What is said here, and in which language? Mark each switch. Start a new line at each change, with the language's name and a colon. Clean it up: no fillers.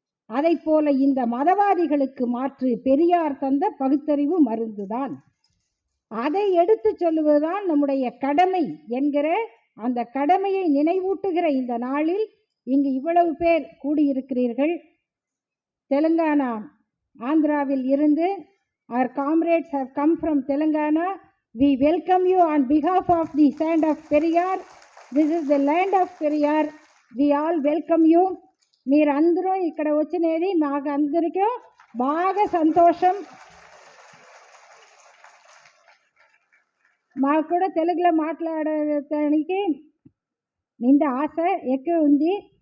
Tamil: அதை போல இந்த மதவாதிகளுக்கு மாற்று பெரியார் தந்த பகுத்தறிவு மருந்துதான். அதை எடுத்து சொல்லுவதுதான் நம்முடைய கடமை என்கிற அந்த கடமையை நினைவூட்டுகிற இந்த நாளில் இங்கு இவ்வளவு பேர் கூடியிருக்கிறீர்கள்.
English: தெலுங்கானா, ஆந்திராவில் இருந்து our comrades have come from Telangana. We welcome you on behalf of the sand of Periyar. This is the land of Periyar. We all welcome you.
Telugu: మీరందరూ ఇక్కడ వచ్చినది మాకు అందరికీ బాగా సంతోషం. మాకు కూడా తెలుగులో మాట్లాడటానికి నిండా ఆశ ఎక్కువ ఉంది.